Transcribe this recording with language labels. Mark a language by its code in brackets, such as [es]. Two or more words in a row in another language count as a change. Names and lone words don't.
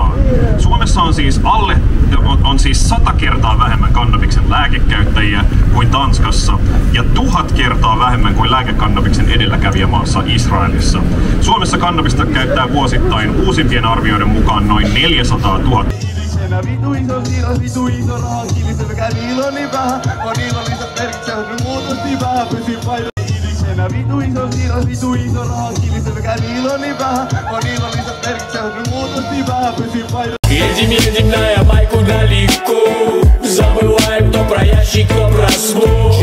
[fi] Suomessa on siis 100 kertaa vähemmän kannabiksen lääkekäyttäjiä kuin Tanskassa ja 1000 kertaa vähemmän kuin lääkekannabiksen edelläkävijämaassa Israelissa. Suomessa kannabista käyttää vuosittain uusimpien arvioiden mukaan noin 400 000. [ru] Едем на Ямайку далеко, забываем то про ящик, то про смог.